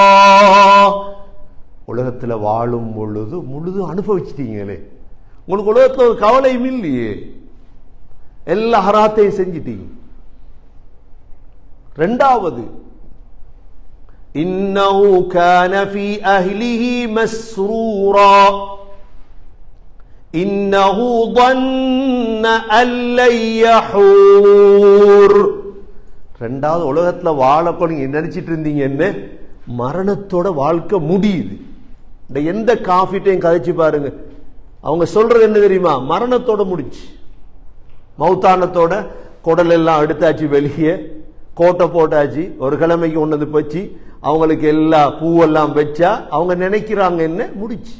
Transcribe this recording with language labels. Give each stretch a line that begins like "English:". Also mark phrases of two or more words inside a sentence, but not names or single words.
Tamil: உலகத்துல வாழும் பொழுது முழுது அனுபவிச்சிட்டீங்களே, உங்களுக்கு உலகத்துல ஒரு கவலையும் இல்லையே, எல்லா ஹராத்தையும் செஞ்சிட்டீங்க.
Arabic: 2வது, إنه كان في أهله مسرورا إنه ظن أن لن يحور.
Tamil: 2வது, உலகத்துல வாழப்போ நீங்க நினைச்சிட்டு இருந்தீங்க என்ன, மரணத்தோட வாழ்க்கை முடியுது. இந்த எந்த காஃபிட்டையும் கதைச்சு பாருங்க, அவங்க சொல்றது என்ன தெரியுமா? மரணத்தோட முடிச்சு, மௌத்தானத்தோட குடல் எல்லாம் எடுத்தாச்சு, வெளியே கோட்டை போட்டாச்சு, ஒரு கிழமைக்கு ஒன்னது போச்சு, அவங்களுக்கு எல்லா பூவெல்லாம் வச்சா அவங்க நினைக்கிறாங்க என்ன, முடிச்சு.